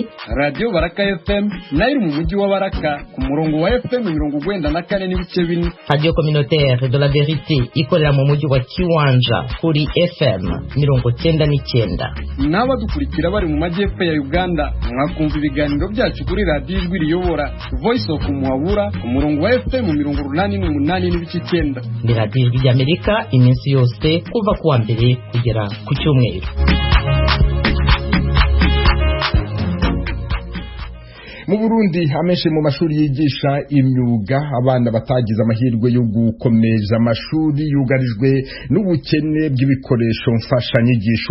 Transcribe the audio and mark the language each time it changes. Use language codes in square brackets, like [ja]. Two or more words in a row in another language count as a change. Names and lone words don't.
[rw] Radio Baraka FM nayo mu mujyi wa Baraka ku murongo wa FM 94.4. Radio Communautaire de la Vérité ikorera mu mujyi wa Kiwanja kuri FM 99. N'abadukurikira bari mu majyepfo ya Uganda mwakumva ibiganiro byacu kuri radio Ijwi Riyobora Voice of Muhabura ku murongo wa FM 88.9. Ni radio Ijwi rya Amerika iminsi yose kuva kuwa mbere kugera ku cyumweru. mu Burundi amenshi mu mashuri yigisha imyuga abana batagize amahirwe yo gukomeza amashuri yugarijwe n'ubukene bw'ibikoresho mfashanyigisho.